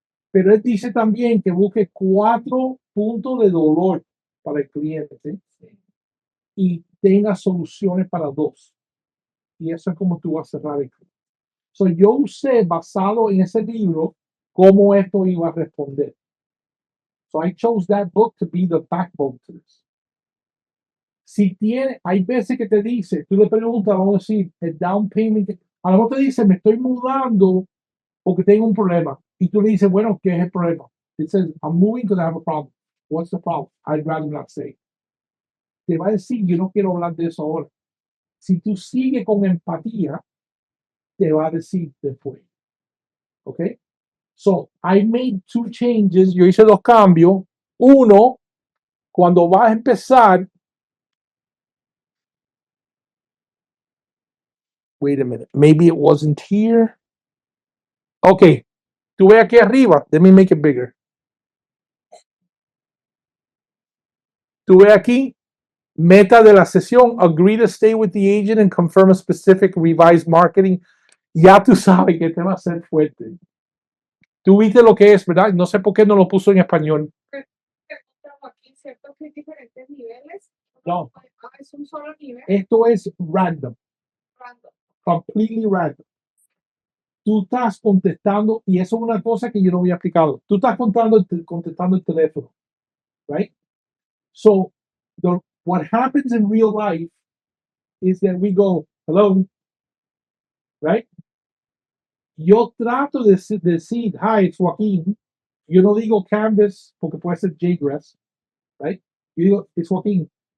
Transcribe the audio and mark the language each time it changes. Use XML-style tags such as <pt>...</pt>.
<es>Pero él dice también que busque 4 puntos de dolor para el cliente, ¿sí? Y tenga soluciones para 2. Y eso es como tú vas a cerrar el cliente. So, yo usé, basado en ese libro, cómo esto iba a responder.</es> <en>So I chose that book to be the backbone to this.</en> <es>Si tiene, hay veces que te dice, tú le preguntas, vamos a decir, el down payment, a lo mejor te dice, me estoy mudando porque tengo un problema. Y tú le dices, bueno, ¿qué es el problema?</es> <en>It says, I'm moving because I have a problem. What's the problem? I'd rather not say.</en> <es>Te va a decir, yo no quiero hablar de eso ahora. Si tú sigues con empatía, te va a decir después.</es> <en>¿Ok? So, I made 2 changes.</en> <es>Yo hice 2 cambios. Uno, cuando vas a empezar,</es> <en>wait a minute, maybe it wasn't here. Okay,</en> <es>tú ves aquí arriba,</es> <en>let me make it bigger.</en> <es>Tú ves aquí, meta de la sesión,</es> <en>agree to stay with the agent and confirm a specific revised marketing.</en> <es>Ya tú sabes que te va a ser fuerte. Tú viste lo que es, ¿verdad? No sé por qué no lo puso en español. Joaquín, ¿cierto que hay diferentes niveles? No. Es un solo nivel. Esto es random, Random.</es> <en>completely random.</en> <es>Tú estás contestando, y eso es una cosa que yo no había explicado. Tú estás contestando el teléfono, right?</es> <en>So, what happens in real life is that we go, hello, right?</en> <es>Yo trato de decir,</es> <en>hi, it's Joaquin.</en> <es>Yo no digo Canvas porque puede ser Jgrass, right? Yo digo,</es> <en>it's Joaquin.</en>